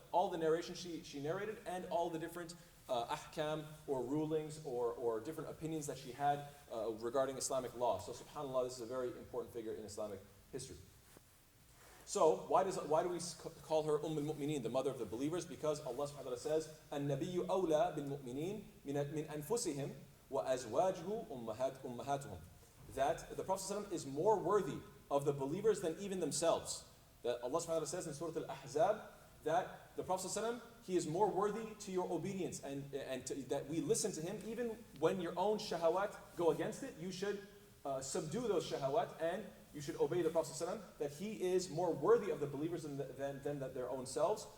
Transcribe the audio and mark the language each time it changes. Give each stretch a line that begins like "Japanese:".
English: All the narration she narrated and all the different ahkam or rulings or different opinions that she had regarding Islamic law. So subhanAllah, this is a very important figure in Islamic history. So why do we call her al-Mu'mineen, the mother of the believers? Because Allah subhanahu wa ta'ala says,
Arabic: النَّبِيُّ أَوْلَى بِالْمُؤْمِنِينَ مِنْ أَنفُسِهِمْ وَأَزْوَاجُهُ أُمَّهَاتُهُم.
English: That the Prophet ﷺ is more worthy of the believers than even themselves. That Allah subhanahu wa ta'ala says in Surah Al-Ahzab that the Prophet ﷺ, he is more worthy to your obedience and that we listen to him even when your own shahawat go against it. You should subdue those shahawat and you should obey the Prophet ﷺ, that he is more worthy of the believers than their own selves.